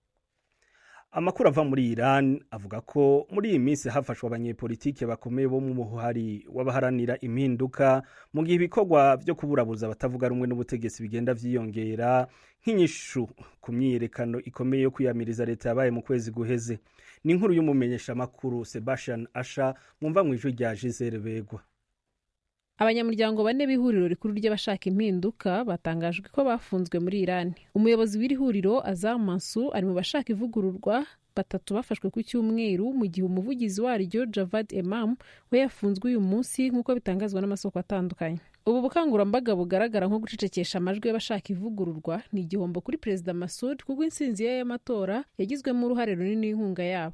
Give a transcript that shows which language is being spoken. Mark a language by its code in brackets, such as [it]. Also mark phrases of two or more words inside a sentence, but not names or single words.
[rn] Amakuru ava muri Iran avuga ko muri iyi minsi hafashwe abanyepolitike bakomeye bo mu muhari w'abaharanira impinduka mu gihe ibikorwa byo kuburabuza batavuga rumwe n'ubutegetsi bigenda vyiyongera nk'inyishu ku myiyerekano ikomeye yo kwiyamiriza leta yabaye mu kwezi guheze. Ni inkuru y'umumenyesha makuru Sebastian Asha mwumva mu ijwi rya Gisele Begwa. [rw] Abanyamuryango bane b'ihuriro rikuru ry'abashaka impinduka batangajwe ko bafunzwe muri Iran. Umuyobozi w'iri huriro Azam Mansour ari mu bashaka ivugururwa, batatu bafashwe ku cyumweru mu gihe umuvugizi waryo Javad Emam we yafunzwe uyu munsi nk'uko bitangazwa n'amasoko atandukanye. Ubu bukangurambaga bugaragara nko gucecekesha amajwi y'abashaka ivugururwa ni igihombo kuri Perezida Masud kuko insinzi ye y'amatora yagizwemo uruhare runini n'inkunga yabo.